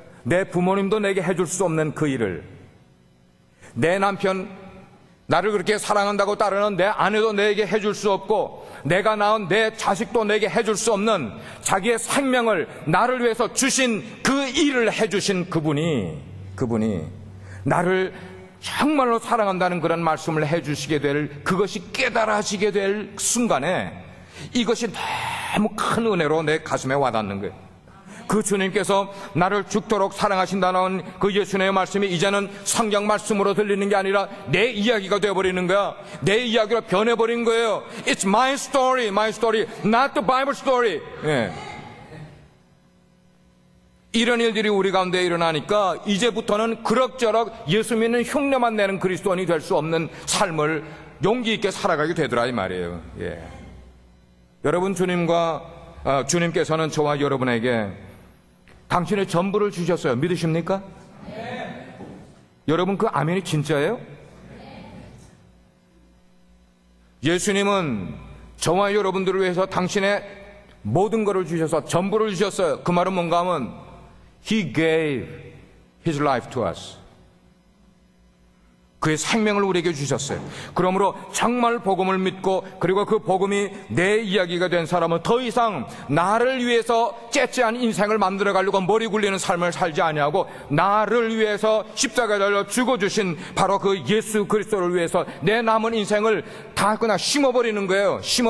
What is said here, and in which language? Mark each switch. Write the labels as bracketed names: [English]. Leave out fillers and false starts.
[Korean] 내 부모님도 내게 해줄 수 없는 그 일을, 내 남편, 나를 그렇게 사랑한다고 따르는 내 아내도 내게 해줄 수 없고, 내가 낳은 내 자식도 내게 해줄 수 없는 자기의 생명을 나를 위해서 주신 그 일을 해주신 그분이 나를 정말로 사랑한다는 그런 말씀을 해주시게 될, 그것이 깨달아지게 될 순간에 이것이 너무 큰 은혜로 내 가슴에 와닿는 거예요. 그 주님께서 나를 죽도록 사랑하신다는 그 예수님의 말씀이 이제는 성경 말씀으로 들리는 게 아니라 내 이야기가 되어버리는 거야. 내 이야기로 변해버린 거예요. [English] It's my story, not the Bible story. [Korean] 예. 이런 일들이 우리 가운데 일어나니까 이제부터는 그럭저럭 예수 믿는 흉내만 내는 그리스도인이 될 수 없는 삶을 용기 있게 살아가게 되더라 이 말이에요. 예. 여러분, 주님께서는 저와 여러분에게 당신의 전부를 주셨어요. 믿으십니까? 네. 여러분, 그 아멘이 진짜예요? 네. 예수님은 저와 여러분들을 위해서 당신의 모든 것을 주셔서 전부를 주셨어요. 그 말은 뭔가 하면 [English] He gave His life to us. [Korean] 그의 생명을 우리에게 주셨어요. 그러므로 정말 복음을 믿고 그리고 그 복음이 내 이야기가 된 사람은 더 이상 나를 위해서 째째한 인생을 만들어 가려고 머리 굴리는 삶을 살지 아니하고 나를 위해서 십자가에 달려 죽어주신 바로 그 예수 그리스도를 위해서 내 남은 인생을 다 그냥 심어버리는 거예요.